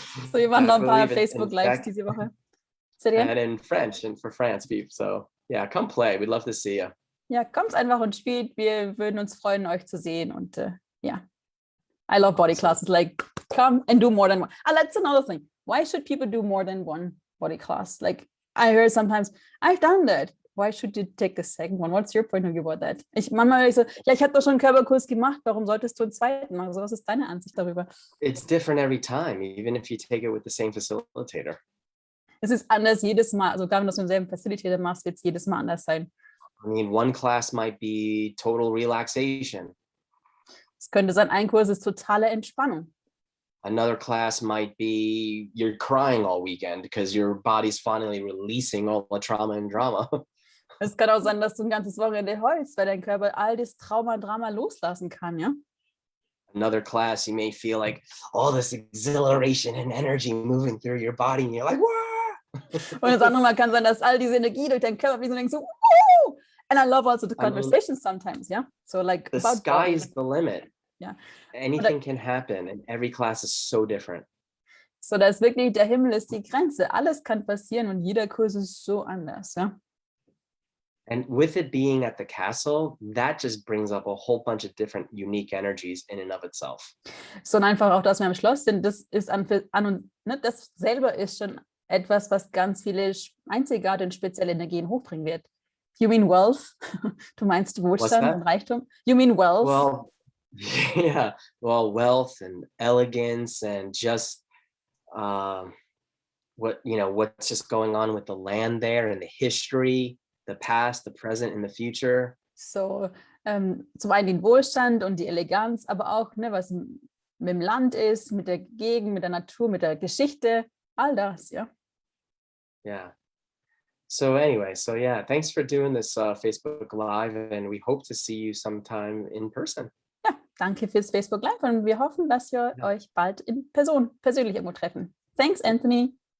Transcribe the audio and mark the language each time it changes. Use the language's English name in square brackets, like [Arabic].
[German] So, wir machen noch ein paar Facebook-Lives diese Woche. [English] And in French and for France people. So yeah, come play. We'd love to see you. [German] Ja, kommt einfach und spielt. Wir würden uns freuen, euch zu sehen. Und ja, [English] I love body classes. Like, come and do more than one. That's another thing. Why should people do more than one body class? Like, I heard sometimes, I've done that. Why should you take the second one? What's your point of view about that? [German] Manchmal so, ja, ich habe doch schon einen Körperkurs gemacht. Warum solltest du einen zweiten machen? So, was ist deine Ansicht darüber? [English] It's different every time, even if you take it with the same facilitator. [German] Es ist anders jedes Mal. Also, wenn du es mit demselben Facilitator machst, wird es jedes Mal anders sein. [English] I mean, one class might be total relaxation. [German] Es könnte sein, ein Kurs ist totale Entspannung. [English] Another class might be you're crying all weekend because your body's finally releasing all the trauma and drama. [German] Es kann auch sein, dass du ein ganzes Wochenende heulst, weil dein Körper all das Trauma und Drama loslassen kann, ja? [English] Another class, you may feel like all this exhilaration and energy moving through your body and you're like, wah! [German] Und das andere Mal kann sein, dass all diese Energie durch deinen Körper fließt und denkst so, woo! [English] And I love also the conversations sometimes, yeah? So like the sky is the limit. Yeah. Anything can happen and every class is so different. [German] So, da ist wirklich, der Himmel ist die Grenze. Alles kann passieren und jeder Kurs ist so anders, ja? [English] And with it being at the castle, that just brings up a whole bunch of different unique energies in and of itself. [German] So, und einfach auch, dass wir am Schloss sind, das ist an und ne, das selber ist schon etwas, was ganz viele einzigartige und spezielle Energien hochbringen wird. [English] You mean wealth? [German] Du meinst Wohlstand und Reichtum? [English] You mean wealth? Well, yeah, well, wealth and elegance and just what's just going on with the land there and the history, the past, the present and the future. [German] So, zum einen den Wohlstand und die Eleganz, aber auch, ne, was mit dem Land ist, mit der Gegend, mit der Natur, mit der Geschichte, all das, ja. [English] Yeah. So anyway, yeah, thanks for doing this Facebook Live and we hope to see you sometime in person. [German] Ja, danke fürs Facebook Live und wir hoffen, dass wir euch bald in Person, persönlich irgendwo treffen. Thanks, Anthony.